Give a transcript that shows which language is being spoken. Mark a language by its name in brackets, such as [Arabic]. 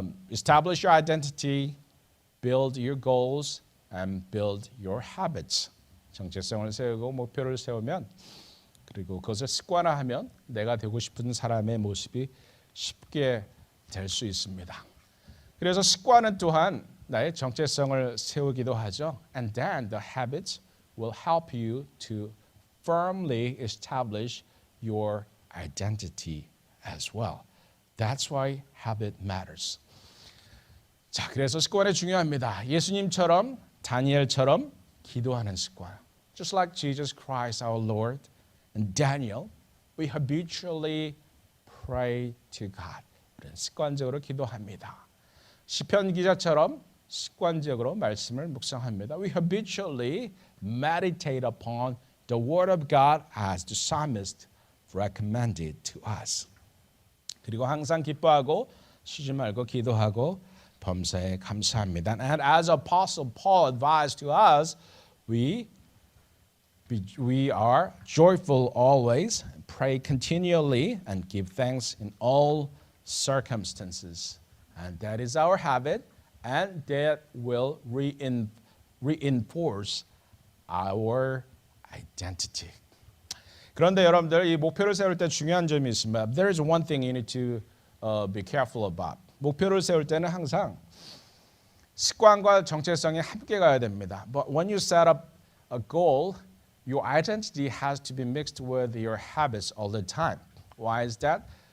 [English] Establish your identity, build your goals, and build your habits. [Korean] 정체성을 세우고 목표를 세우면 그리고 그것을 습관화하면 내가 되고 싶은 사람의 모습이 쉽게 될 수 있습니다. 그래서 습관은 또한 나의 정체성을 세우기도 하죠. [English] And then the habits will help you to firmly establish your identity as well. That's why habit matters. [Korean] 자, 그래서 습관이 중요합니다. 예수님처럼 다니엘처럼 기도하는 습관. [English] Just like Jesus Christ our Lord and Daniel, we habitually pray to God. [Korean] 우리는 습관적으로 기도합니다. 시편 기자처럼 습관적으로 말씀을 묵상합니다. [English] We habitually meditate upon the word of God as the psalmist recommended to us. [Korean] 그리고 항상 기뻐하고 쉬지 말고 기도하고 범사에 감사합니다. [English] And as Apostle Paul advised to us, we are joyful always, pray continually, and give thanks in all circumstances. And that is our habit, and that will reinforce our identity. [Korean] 그런데 여러분들 이 목표를 세울 때 중요한 점이 있습니다. [English] There is one thing you need to be careful about. [Korean] 목표를 세울 때는 항상 습관과 정체성이 함께 가야 됩니다. [English] But when you set up a goal, your identity has to be mixed with your habits all the time. Why is that?